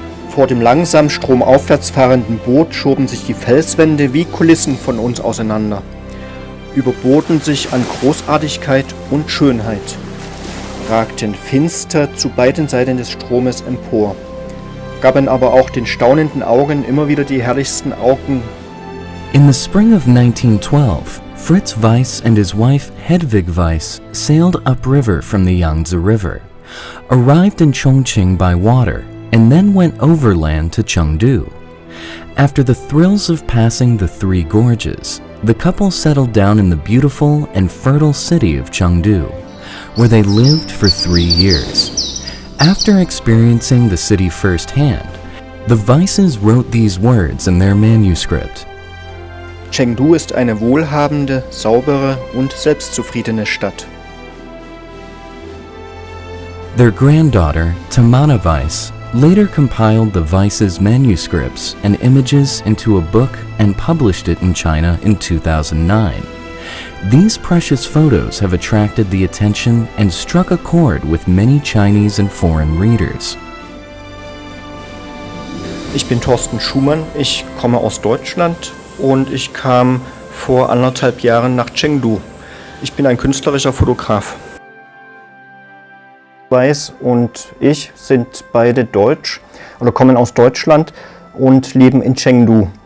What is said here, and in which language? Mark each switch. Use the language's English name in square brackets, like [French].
[German] Vor dem langsam stromaufwärts fahrenden Boot schoben sich die Felswände wie Kulissen von uns auseinander, überboten sich an Großartigkeit und Schönheit, ragten finster zu beiden Seiten des Stromes empor, gaben aber auch den staunenden Augen immer wieder die herrlichsten Augen. [English] In the spring of 1912, Fritz Weiss and his wife Hedwig Weiss sailed upriver from the Yangtze River, arrived in Chongqing by water, and then went overland to Chengdu. After the thrills of passing the Three Gorges, the couple settled down in the beautiful and fertile city of Chengdu, where they lived for 3 years. After experiencing the city firsthand, the Weisses wrote these words in their manuscript. [German] Chengdu ist eine wohlhabende, saubere und selbstzufriedene Stadt. [English] Their granddaughter, Tamara Weiss, later compiled the Weisses' manuscripts and images into a book and published it in China in 2009. These precious photos have attracted the attention and struck a chord with many Chinese and foreign readers. [German] Ich bin TorstenSchumann, ich komme aus Deutschland und ich kam vor 1,5 Jahren nach Chengdu. Ich bin ein künstlerischer Fotograf. Weiss und ich sind beide deutsch oder kommen aus Deutschland und leben in Chengdu.